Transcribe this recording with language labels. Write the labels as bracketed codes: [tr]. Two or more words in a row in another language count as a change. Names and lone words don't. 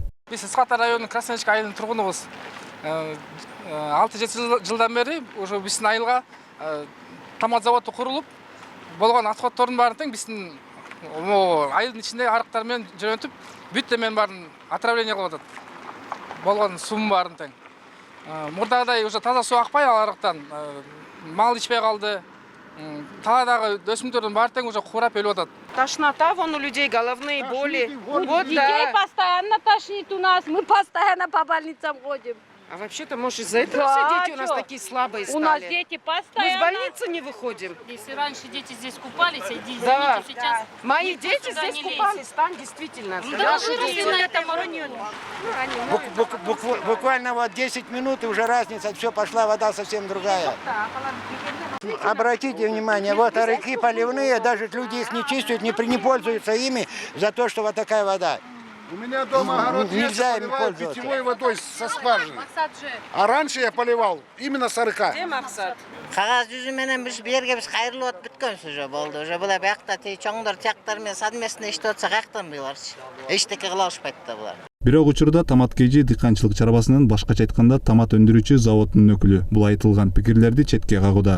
[ky] Биз Исхата районунун Красная Речка айылынын тургунубуз. 6-7 жылдан бери уже биздин айылга тамат заводу курулуп, болгон отходдордун баарын тең биздин айылдын ичинде арыктар менен жөнөтүп, бүт эмен баарын отравление кылып атат. Болгон суунун баарын тең. Мурдагыдай уже таза суу акпай ал арыктан. Мал ичпей калды. Таладагы өсүмдөрдүн баары тең уже курап өлүп атат. [ru] Тошнота, вон у людей головные боли. Вот Детей постоянно тошнит у нас, мы постоянно по больницам ходим. А вообще-то, может, из-за этого все дети у нас такие слабые стали? У нас дети постоянно. Мы с больницы не выходим. Если раньше дети здесь купались, извините, Да. сейчас... Мои никто дети сюда здесь не лезет. купались, там действительно. Да, Наши выросли дети. на этом районе. Буквально вот 10 минут и уже разница, все, пошла вода совсем другая. Обратите внимание, вот арыки поливные, даже люди их не чистят, не пользуются ими за то, что вот такая вода. У меня дома огород Нельзя я ими поливаю пользоваться. питьевой водой со скважины. А раньше я поливал именно с арыка. Где Максат? [ky] Кагаз жүзү менен биз берге биз кайрылып атып бүткөнбүз уже болду. Уже була биякта чоңдор тияктар менен совместно иштеп атса каяктан буйларчы. Эчтеке кыла алышпайт да булар. Бирок учурда Тамат КЖ дыйканчылык чарбасынын башкача айтканда тамат өндүрүүчү заводдун өкүлү бул айтылган пикирлерди четке кагууда.